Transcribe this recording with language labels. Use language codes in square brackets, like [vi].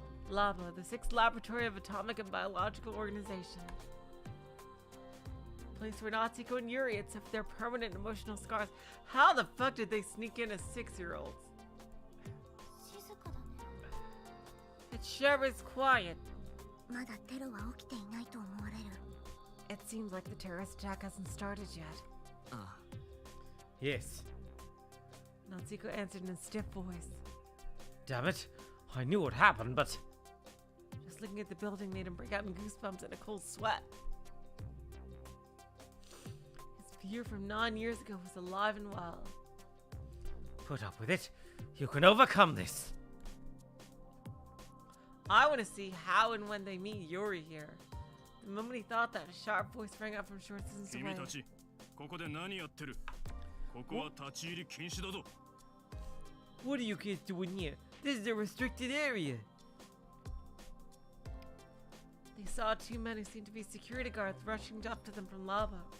[en] LABO, the 6th Laboratory of Atomic and Biological Organization. Place where Natsuko and Yuri had suffered their permanent emotional scars. How the fuck did they sneak in as 6-year-olds? [ja] 静かだね。 [en] It sure is quiet. [ja] まだテロは起きていないと思われる。 [en] It seems like the terrorist attack hasn't started yet. [ja] ああ。 [en] Yes. Natsuko answered in a stiff voice. Damn it. I knew what happened, but... Just looking at the building made him break out in goosebumps and a cold sweat. His fear from 9 years ago was alive and well. Put up with it. You can overcome this. I want to see how and when they meet Yuri here. The moment he thought that, a sharp voice rang out from short distance away. [ja] 君たち、ここで何やってる？ここは立ち入り禁止だぞ。 [en] What are you kids doing here? This is a restricted area. They saw 2 men who seemed to be security guards rushing up to them from LABO.